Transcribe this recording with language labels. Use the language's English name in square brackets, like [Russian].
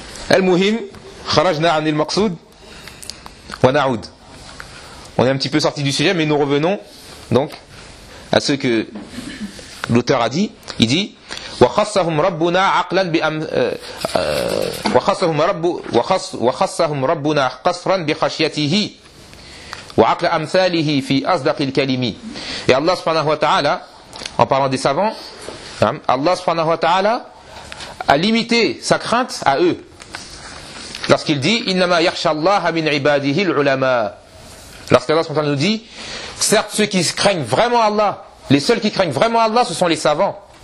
[Arabic] Al-Muhim, kharajna anil maqsoud, wa na'oud. [French] On est un petit peu sorti du sujet, mais nous revenons donc à ce que l'auteur a dit. Il dit, [Arabic] وخصهم ربنا عقلا بأم وخصهم ربنا قصرا بخشيته وعقل أمثاله في أصدق الكلم. [French] Et Allah subhanahu wa ta'ala, en parlant des savants, Allah subhanahu wa ta'ala a limité sa crainte à eux lorsqu'il dit [Arabic] إنما يخشى الله من عباده العلماء. [French] Lorsqu'Allah subhanahu wa ta'ala nous dit, certes ceux qui craignent vraiment Allah, les seuls qui craignent vraiment Allah, ce sont les savants.